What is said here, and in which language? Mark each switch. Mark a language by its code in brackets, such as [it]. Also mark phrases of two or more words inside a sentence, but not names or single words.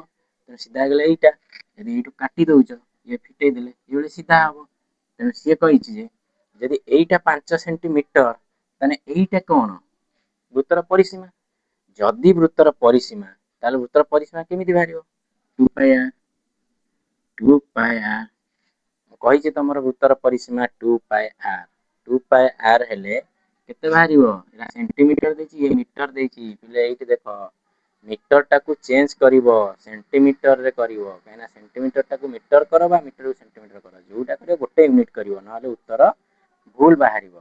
[or] ସିଧା ହେଇଗଲେ ଏଇଟା। ଯଦି ଏଇଠୁ କାଟି ଦଉଛ, ଇଏ ଫିଟେଇ ଦେଲେ ଇଏ ଗୋଟେ ସିଧା ହବ। ତେଣୁ ସିଏ କହିଛି ଯେ ଯଦି ଏଇଟା 5 ସେଣ୍ଟିମିଟର, ତାହେଲେ ଏଇଟା କଣ? ବୃତ୍ତର ପରିସୀମା। ଯଦି ବୃତ୍ତର ପରିସୀମା, ତାହେଲେ ବୃତ୍ତର ପରିସୀମା କେମିତି ବାହାରିବ? 2πr। 2πr କହିଛି ତମର ବୃତ୍ତର ପରିସୀମା 2πr। 2πr ହେଲେ କେତେ ବାହାରିବ? ଏଟା ସେଣ୍ଟିମିଟର ଦେଇଛି, ଇଏ ମିଟର ଦେଇଛି। ପିଲେ ଏଇଠି ଦେଖ, ମିଟର ଟାକୁ ଚେଞ୍ଜ କରିବ, ସେଣ୍ଟିମିଟରରେ କରିବ। କାହିଁକିନା ସେଣ୍ଟିମିଟର ଟାକୁ ମିଟର କର ବା ମିଟରକୁ ସେଣ୍ଟିମିଟର କର, ଯୋଉଟା କରିବ ଗୋଟେ ୟୁନିଟ କରିବ, ନହେଲେ ଉତ୍ତର ଭୁଲ ବାହାରିବ।